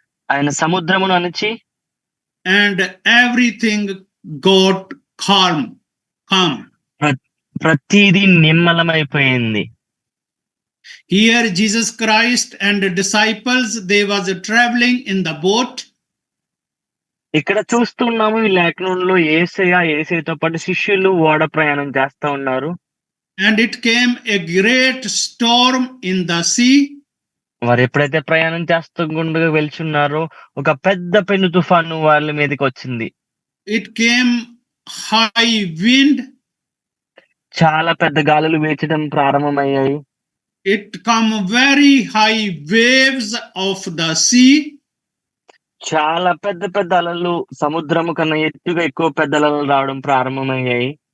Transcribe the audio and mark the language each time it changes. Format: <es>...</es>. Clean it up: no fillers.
<te>ఆయన సముద్రమును అణచి,</te> <en>and everything got calm.</en> <te>ప్రతిదీ నిమ్మలమైపోయింది.</te> <en>Here Jesus Christ and the disciples, they was traveling in the boat.</en> <te>ఇక్కడ చూస్తున్నాము ఈ లేఖనంలో యేసయ్యతో పాటు శిష్యులు ఓడ ప్రయాణం చేస్తా ఉన్నారు.</te> <en>And it came a great storm in the sea.</en> <te>వారు ఎప్పుడైతే ప్రయాణం చేస్తుండగా వెళ్తున్నారో ఒక పెద్ద పెను తుఫాను వాళ్ళ మీదకి వచ్చింది.</te> <en>It came high wind.</en> <te>చాలా పెద్ద గాలులు వీచడం ప్రారంభమయ్యాయి.</te> <en>It come very high waves of the sea.</en> <te>చాలా పెద్ద పెద్ద అలలు సముద్రము కన్నా ఎత్తుగా ఎక్కువ పెద్ద అలలు రావడం ప్రారంభమయ్యాయి.</te>